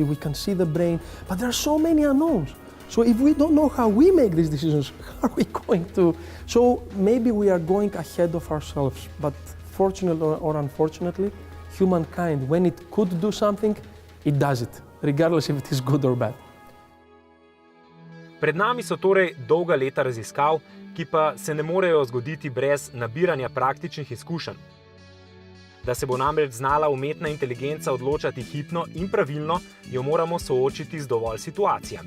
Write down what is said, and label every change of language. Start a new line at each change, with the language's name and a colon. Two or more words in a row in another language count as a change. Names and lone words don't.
English: We can see the brain, but there are so many unknowns. So if we don't know how we make these decisions, how are we going to? So maybe we are going ahead of ourselves, but fortunately or unfortunately, humankind, when it could do something, it does it, regardless if it is good or bad.
Slovenian: Pred nami so torej dolga leta raziskav, ki pa se ne morejo zgoditi brez nabiranja praktičnih izkušenj. Da se bo namreč znala umetna inteligenca odločati hipno in pravilno, jo moramo soočiti z dovolj situacijami.